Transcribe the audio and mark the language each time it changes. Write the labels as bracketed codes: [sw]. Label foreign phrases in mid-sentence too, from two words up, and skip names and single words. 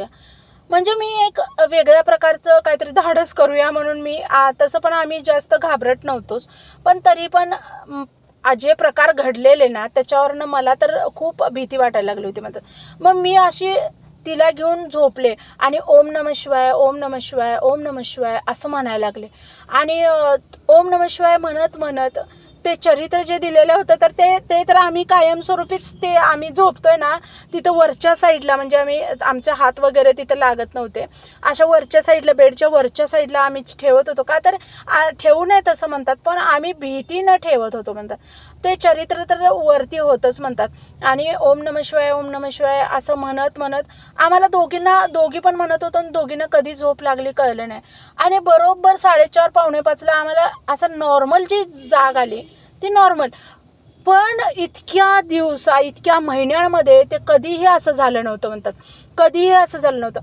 [mr] म्हणजे मी एक वेगळ्या प्रकारचं काहीतरी धाडस करूया म्हणून मी तसं पण आम्ही जास्त घाबरट नव्हतोच, पण तरी पण जे प्रकार घडलेले ना त्याच्यावरनं मला तर खूप भीती वाटायला लागली होती म्हणतात. मग मी अशी तिला घेऊन झोपले आणि [sa] ओम नमः शिवाय, ओम नमः शिवाय, ओम नमः शिवाय [mr] असं म्हणायला लागले. आणि [sa] ओम नमः शिवाय [mr] म्हणत म्हणत ते चरित्र जे दिलेलं होतं तर ते तर आम्ही कायमस्वरूपीच ते आम्ही झोपतोय ना तिथं वरच्या साईडला, म्हणजे आमचे हात वगैरे तिथं लागत नव्हते, अशा वरच्या साईडला, बेडच्या वरच्या साईडला आम्ही ठेवत होतो. का तर ठेवू नये तसं म्हणतात, पण आम्ही भीतीनं ठेवत होतो म्हणतात. ते चरित्र तर वरती होतंच म्हणतात. आणि [sa] ओम नमः शिवाय, ओम नमः शिवाय [mr] असं म्हणत म्हणत आम्हाला दोघी पण म्हणत होतो, आणि दोघींना कधी झोप लागली कळलं नाही. आणि बरोबर 4:30 पावणे 5ला आम्हाला असं नॉर्मल जी जाग आली ती नॉर्मल. पण इतक्या महिन्यांमध्ये ते कधीही असं झालं नव्हतं म्हणतात, कधीही असं झालं नव्हतं.